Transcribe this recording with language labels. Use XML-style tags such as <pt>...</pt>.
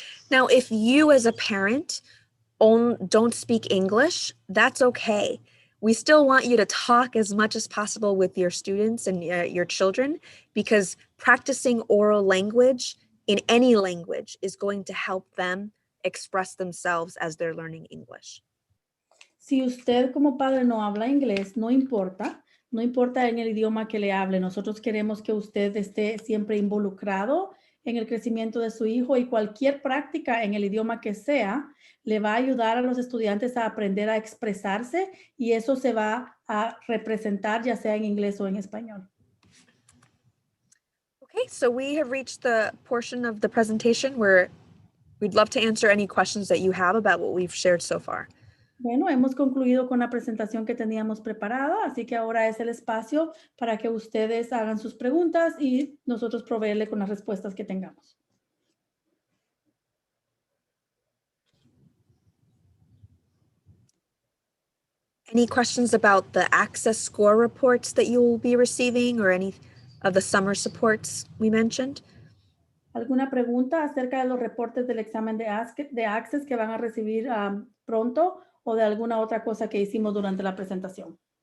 <en>Now, if you as a parent don't speak English, that's okay. We still want you to talk as much as possible with your students and your children, because practicing oral language in any language is going to help them express themselves as they're learning English.</en> <es>Si usted como padre no habla inglés, no importa en el idioma que le hable. Nosotros queremos que usted esté siempre involucrado en el crecimiento de su hijo, y cualquier práctica en el idioma que sea le va a ayudar a los estudiantes a aprender a expresarse, y eso se va a representar ya sea en inglés o en español.</es> <en>Okay, so we have reached the portion of the presentation where we'd love to answer any questions that you have about what we've shared so far.</en> <es>Bueno, hemos concluido con la presentación que teníamos preparada, así que ahora es el espacio para que ustedes hagan sus preguntas y nosotros proveerle con las respuestas que tengamos.</es> <en>Any questions about the access score reports that you will be receiving or any of the summer supports we mentioned?</en> <es>¿Alguna pregunta acerca de los reportes del examen de Access que van a recibir pronto, o de alguna otra cosa que hicimos durante la presentación?</es>